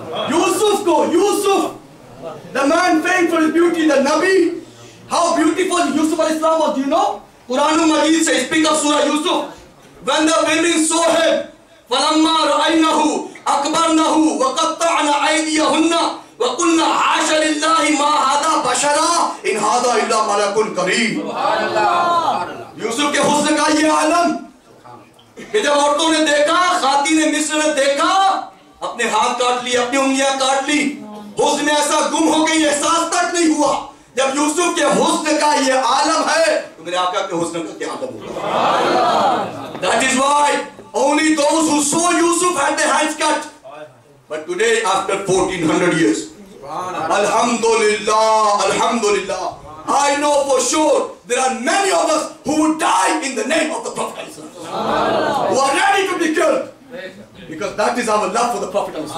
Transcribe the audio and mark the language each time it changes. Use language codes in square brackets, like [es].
[en] یوسف کو، Yusuf the man famed for his beauty, the Nabi, how beautiful Yusuf al-Islam was, do you know? Quran Majid says, speak of Surah Yusuf, when the women saw him, [ar] فَلَمَّا رَأَيْنَهُ أَكْبَرْنَهُ وَقَطَّعْنَ أَيْدِيَهُنَّ وَقُلْنَا حَاشَ لِلَّهِ مَا هَذَا بَشَرًا إِنْ هَذَا إِلَّا مَلَكٌ كَرِيمٌ. [ur] یوسف کے حسن کا یہ عالم کہ جب عورتوں نے دیکھا، خواتین مصر نے دیکھا، اپنے ہاتھ کاٹ لی، اپنی انگلیاں کاٹ لی، حسن میں ایسا گم ہو گئی، احساس تک نہیں ہوا. جب یوسف کے حسن کا یہ عالم ہے تو میرے آقا کے حسن کا کیا عالم ہوگا. [en] That is why only those who saw Yusuf had their hands cut. But today, after 1400 years, Alhamdulillah, Alhamdulillah, I know for sure there are many of us who would die in the name of the Prophet, who are ready to be killed, because that is our love for the Prophet.